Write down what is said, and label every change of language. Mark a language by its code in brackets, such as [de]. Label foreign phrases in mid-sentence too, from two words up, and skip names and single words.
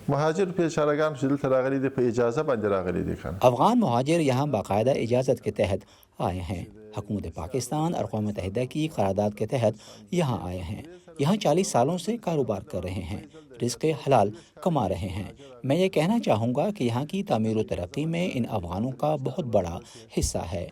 [ps] مهاجر بیچاره‌گان چې دلته راغلي دي په اجازه باندې راغلي دي کنه. [ur] افغان مہاجر یہاں باقاعدہ اجازت کے تحت آئے ہیں. حکومت پاکستان اور اقوام متحدہ کی قرارداد کے تحت یہاں آئے ہیں. یہاں 40 سالوں سے کاروبار کر رہے ہیں, رزق حلال کما رہے ہیں. میں یہ کہنا چاہوں گا کہ یہاں کی تعمیر و ترقی میں ان افغانوں کا بہت بڑا حصہ ہے.